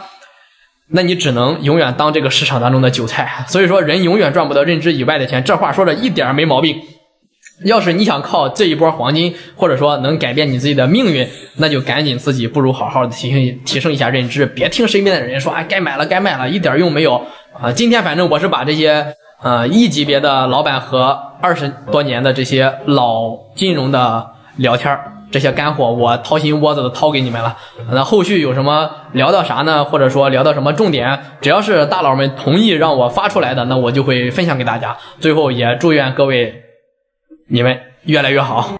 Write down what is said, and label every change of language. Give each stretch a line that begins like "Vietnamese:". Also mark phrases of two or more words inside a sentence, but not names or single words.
Chinese: 那你只能永遠當这個市场当中的韭菜。所以说，人永遠賺不到認知以外的錢，這話說的一點沒毛病。要是你想靠這一波黃金，或者說能改變你自己的命運，那就趕緊自己不如好好的提升一下認知，別聽身邊的人說，哎，該買了該賣了，一點用沒有啊。今天反正我是把這些一級別的老板和20多年的這些老金融的聊天，這些乾貨我掏心窩子的掏給你們了。那後續有什麼聊到啥呢？或者說聊到什麼重點，只要是大佬們同意讓我发出來的，那我就會分享給大家。最後也祝願各位你們越來越好。